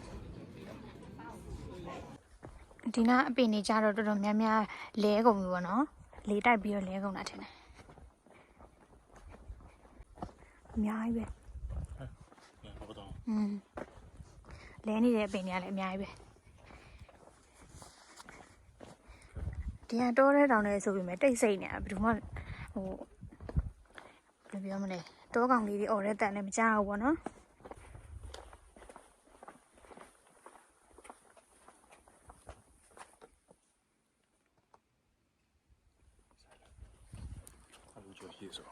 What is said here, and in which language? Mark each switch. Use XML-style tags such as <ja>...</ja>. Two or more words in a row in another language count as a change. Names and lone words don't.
<my>ဒီနာအပင်နေကြတော့တော်တော်များများလဲကုန်ပြီပေါ့နော်လေတိုက်ပြီးတော့လဲကုန်တာထင်တယ်အများကြီးပဲ</my> <nl>Ja, wat dan?</nl> <my>လဲနေတဲ့အပင်တွေကလည်းအများကြီးပဲဒီကတောထဲတောင်ထဲဆိုပြီးမှတိတ်ဆိတ်နေတာဘယ်သူမှဟိုဘယ်လိုပြောမလဲတောကောင်လေးတွေអော်တဲ့တန်လည်းမကြောက်ဘူးပေါ့နော်</my> <nl>Hallo, Joe, hier zo.</nl>